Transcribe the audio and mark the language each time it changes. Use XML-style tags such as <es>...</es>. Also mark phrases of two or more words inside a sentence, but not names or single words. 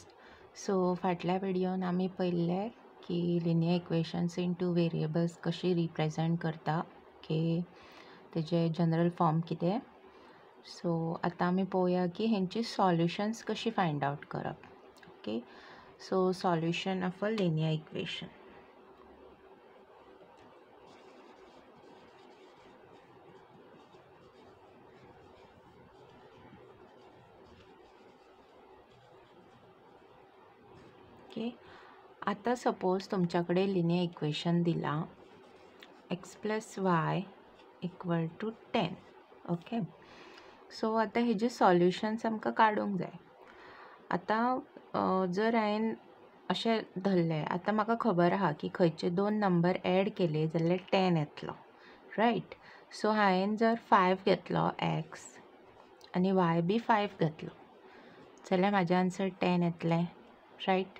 <kok>सो फाटल्या व्हिडिओन आम्ही पळयल्लें की</kok> <en>linear equations in two variables</en> <kok>कशी रिप्रेझेंट करता, की तेजे</kok> <en>general form</en> <kok>कितें. सो आतां आमी पळोवया की हेंची सॉल्युशन्स कशी</kok> <en>find out</en> <kok>करप.</kok> <en>Okay, so solution of a linear equation.</en> <kok>ओके, आता सपोज तुमच्याकडे</kok> <en>linear equation</en> <kok>दिला x + y = 10.</kok> <en>okay, so</en> <kok>आता हेजे सॉल्युशन्स आमकां काडूंक जाय. आता जर हांवें अशें धरलें, आतां म्हाका खबर आहा की खंयचे दोन नंबर ॲड केले जाल्यार 10 येतलो, रायट. सो हांवें जर 5 घेतलो x आनी y बी 5 घेतलो जाल्यार म्हाजें आन्सर 10 येतलें, रायट.</kok>